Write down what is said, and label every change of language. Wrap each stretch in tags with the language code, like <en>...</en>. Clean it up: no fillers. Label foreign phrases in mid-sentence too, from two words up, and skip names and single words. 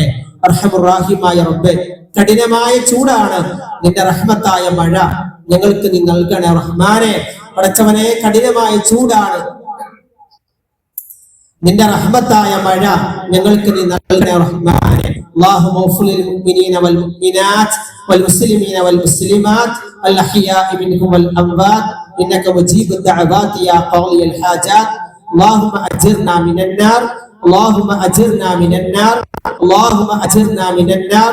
<ml>അർഹമുർ റഹീമായ റബ്ബേ, കഠിനമായ ചൂടാണ്, നിന്റെ റഹ്മത്തായ മഴ ഞങ്ങൾക്ക് നീ നൽകണേ റഹ്മാനെ. പടച്ചവനെ, കഠിനമായ ചൂടാണ്, നിന്റെ റഹ്മത്തായ മഴ ഞങ്ങൾക്ക് നീ നൽകണേ റഹ്മാനെ.</ml> <ar>اللهم اغفر للمؤمنين والمؤمنات والمسلمين والمسلمات الأحياء منهم والأموات إنك مجيب الدعوات يا قاضي الحاجات. اللهم أجرنا من النار، اللهم أجرنا من النار، اللهم أجرنا من النار.</ar>